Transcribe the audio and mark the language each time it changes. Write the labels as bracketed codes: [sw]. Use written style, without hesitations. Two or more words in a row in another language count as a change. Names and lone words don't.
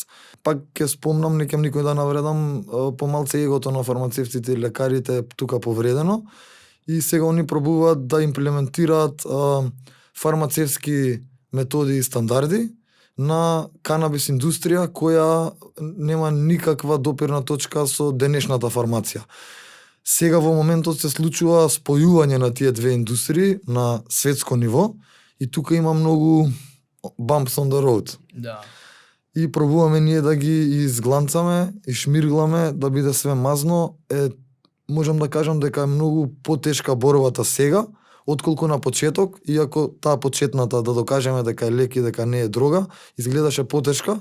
[mk] Пак ќе спомнам, не кем никој да навредам, помалце егото на фармацевтите и лекарите е тука повредено и сега они пробуваат да имплементираат фармацевски методи и стандарди на канабис индустрија која нема никаква допирна точка со денешната фармација. Сега во моментот се случува спојување на тие две индустрии на светско ниво и тука има многу [en] bumps on the road. [mk] Да. И пробуваме ние да ги изгланцаме и шмиргламе да биде све мазно. Можам да кажам дека е многу потешка борбата сега отколку на почеток, иако таа почетната да докажеме дека е лек и дека не е дрога, изгледаше потешка.